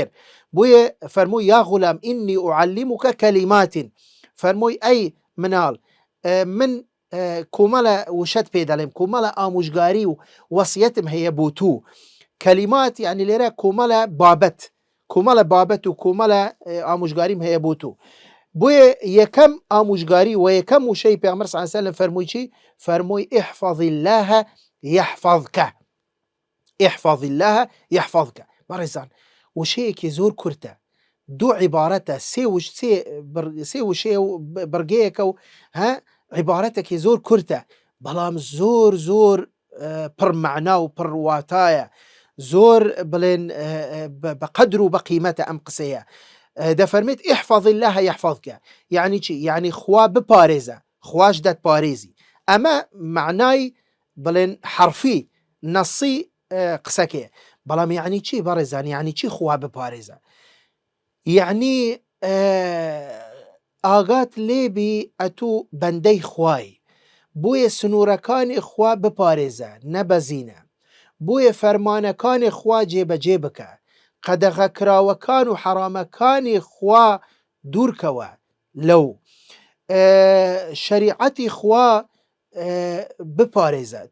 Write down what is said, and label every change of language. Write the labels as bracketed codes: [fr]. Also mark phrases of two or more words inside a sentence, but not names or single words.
[ckb] بۆیە فەرمووی [ar] یا غولام ئینی ئوعەلیموکە کەلیماتین، [ckb] فەرمووی ئەی مناڵ من کۆمەڵە وشەت پێ دەڵێم، کۆمەڵە ئامۆژگاری و وەسیەتم هەیە بۆ تو. کەلیمات یعنی لێرە کۆمەڵە بابەت و کۆمەڵە ئامۆژگاریم هەیە بۆ تو. بۆیە یەکەم ئامۆژگاری و یەکەم وشەی پێغەمبەر [ar] صلی الله عليه وسلم [ckb] فەرمووی چی؟ [ar] فەرمووی احفظ الله يحفظك، احفظ الله يحفظك. [ckb] بەڕێزان وشەیەکی زۆر کورتە، دوو عیبارەتە، سێ وشەیە و بڕگەیەکە و عیبارەتێکی زۆر کورتە بەڵام زۆر پڕمەعنا و پڕواتایە، زۆر بڵێن بە قەدر و بە قیمەتە ئەم قسەیە. [ar] دەفەرمێت احفظ الله يحفظك، [ckb] یعنی چی؟ یعنی خوا بپارێزە، خواش دەتپارێزی. ئەمە معنای بڵێن حرفی نەسی قسەکەیە. بەڵام یعنی چی بەڕێزان؟ یعنی چی خوا بپارێزە؟ یعنی ئاگات لێبی ئەتوو بەندەی خوای، بۆیە سنوورەکانی خوا بپارێزە نەبەزینە، بۆیە فەرمانەکانی خوا جێبەجێ بکە، قەدەغەکراوەکان و حەرامەکانی خوا دوورکەوە، لەو شەریعەتی خوا بپارێزە.